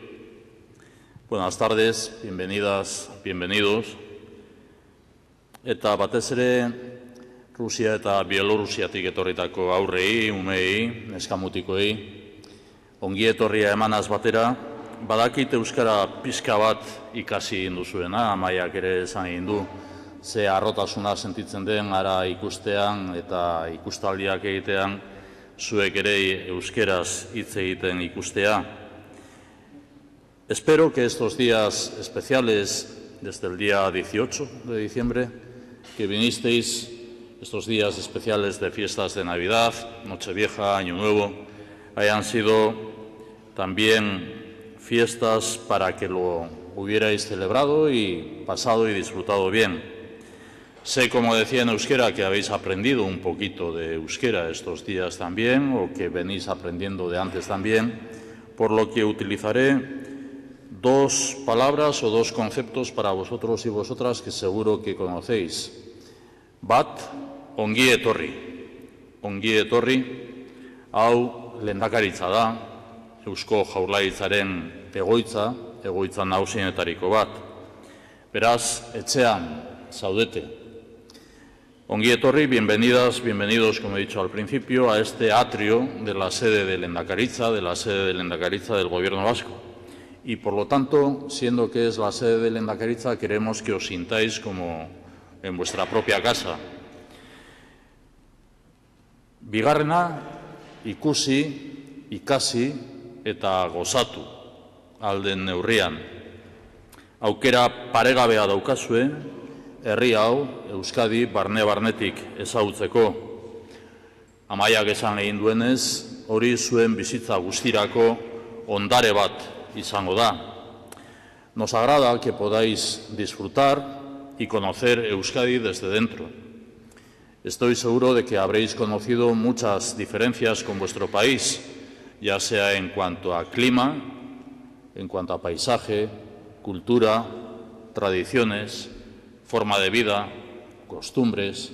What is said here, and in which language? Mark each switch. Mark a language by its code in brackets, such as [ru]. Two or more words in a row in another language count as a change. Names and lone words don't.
[es] Buenas tardes, bienvenidas, bienvenidos. [eu] Eta batez ere Rusia eta Bielorrusiatik etorritako aurrei, umei, neskamutikoei, ongi etorria emanaz batera, badakit euskara pixka bat ikasi egin duzuena, Amaiak ere esan egin du, ze harrotasuna sentitzen den ara ikustean eta ikustaldiak egitean, zuek ere euskeraz hitz egiten ikustea. [es] Espero que estos días especiales, desde el día 18 de diciembre, que vinisteis, estos días especiales de fiestas de Navidad, Nochevieja, Año Nuevo, hayan sido también fiestas para que lo hubierais celebrado y pasado y disfrutado bien. Sé, como decía en euskera, que habéis aprendido un poquito de euskera estos días también, o que venís aprendiendo de antes también, por lo que utilizaré dos palabras o dos conceptos para vosotros y vosotras que seguro que conocéis. [eu] Bat, ongi etorri. Ongi etorri, hau lehendakaritza da, Eusko Jaurlaritzaren egoitza nagusienetariko bat. Beraz, etxean zaudete. Ongi etorri, [es] bienvenidas, bienvenidos, como he dicho al principio, a este atrio de la sede de Lehendakaritza, del Gobierno vasco. Y por lo tanto, siendo que es la sede de Lehendakaritza, queremos que os sintáis como en vuestra propia casa. [eu] Bigarrena, ikusi, ikasi eta gozatu alden neurrian. Aukera paregabea daukazue, herri hau, Euskadi, barnetik ezagutzeko. Amaiak esan egin duenez, hori zuen bizitza guztirako ondare bat izango da. [es] Nos agrada que podáis disfrutar y conocer Euskadi desde dentro. Estoy seguro de que habréis conocido muchas diferencias con vuestro país, ya sea en cuanto a clima, en cuanto a paisaje, cultura, tradiciones, forma de vida, costumbres.